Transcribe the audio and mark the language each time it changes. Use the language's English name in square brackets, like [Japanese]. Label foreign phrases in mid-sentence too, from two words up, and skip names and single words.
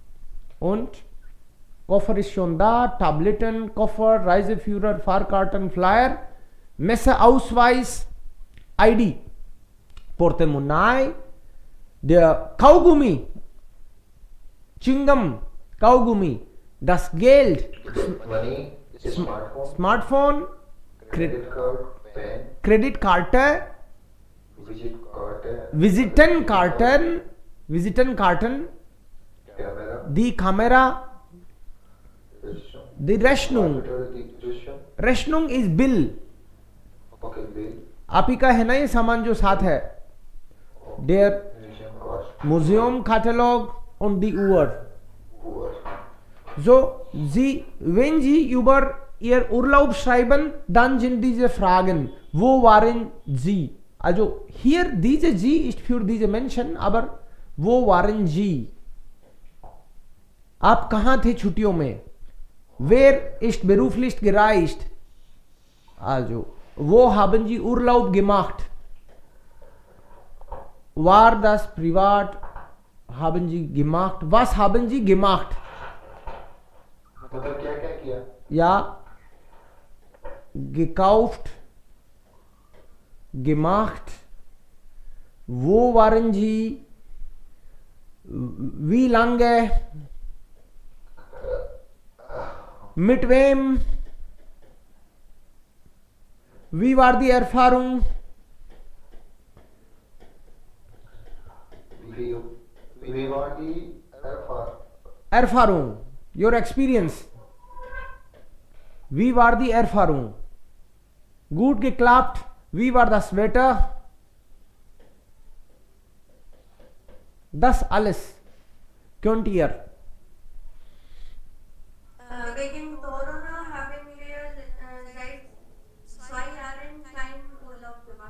[German] Und Koffer ist schon da, Tabletten, Koffer, Reiseführer, Fahrkarten, Flyer, Messeausweis, ID, Portemonnaie, der Kaugummi, Chingam, Kaugummi, das Geld, [English] Money, smartphone, Smartphone, credit card, pen, [German] Kreditkarte, [English] visit card, [German] Visitenkarten, [English] camera, [German] die Kamera, die Rechnung. [English] registration, [German] Rechnung ist Bill. [English] okay, bill, [Hindi] आप ही का है ना ये सामान जो साथ है. [German] Der [English] museum cost, [German] Museum Katalog und die Uhr. [English] poor, [German] So, Sie, wenn Sie über Ihr Urlaub schreiben, dann sind diese Fragen. Wo waren Sie? Also hier diese Sie ist für diese Menschen, aber wo waren Sie? [Hindi] आप कहाँ थे छुट्टियों में? [German] Wer ist beruflich gereist? Also, wo haben Sie Urlaub gemacht? War das privat? Haben Sie gemacht? Was haben Sie gemacht? [Hindi] मतलब क्या क्या किया? [German] Ja, gekauft, gemacht. Wo waren Sie? Wie lange? Mit wem? Wie war die Erfahrung? [English] We want the Erfahrung, your experience. [German] Wie war die Erfahrung? Gut geklappt? Wie war das Wetter? Das alles könnt ihr. Wegen Corona haben wir seit 2 Jahren keinen Urlaub gemacht.